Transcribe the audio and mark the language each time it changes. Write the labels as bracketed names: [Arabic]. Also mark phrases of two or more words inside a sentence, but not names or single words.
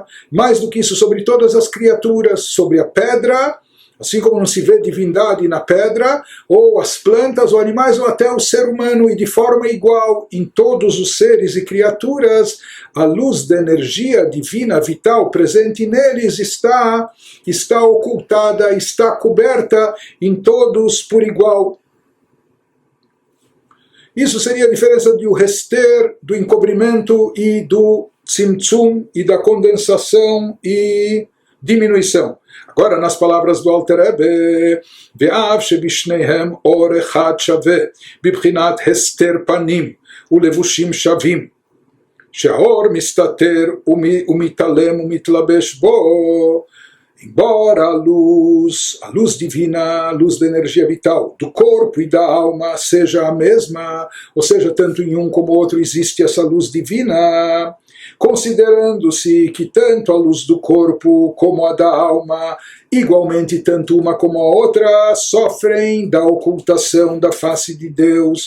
[Portuguese] Mais do que isso, sobre todas as criaturas, sobre a pedra, assim como não se vê divindade na pedra, ou as plantas, ou animais, ou até o ser humano, e de forma igual em todos os seres e criaturas, a luz da energia divina vital presente neles está ocultada, está coberta em todos por igual. Isso seria a diferença do rester, do encobrimento e do tzimtzum, e da condensação e diminuição. Agora, nas palavras do Alter Rebbe, [Hebrew] ואף שבשניהם אור אחד שווה, בבחינת הסתר פנים, ולבושים שווים, שהאור מסתתר ומתעלם ומתלבש בו, [Portuguese] embora a luz divina, a luz da energia vital do corpo e da alma seja a mesma, ou seja, tanto em um como outro existe essa luz divina, considerando-se que tanto a luz do corpo como a da alma, igualmente tanto uma como a outra, sofrem da ocultação da face de Deus.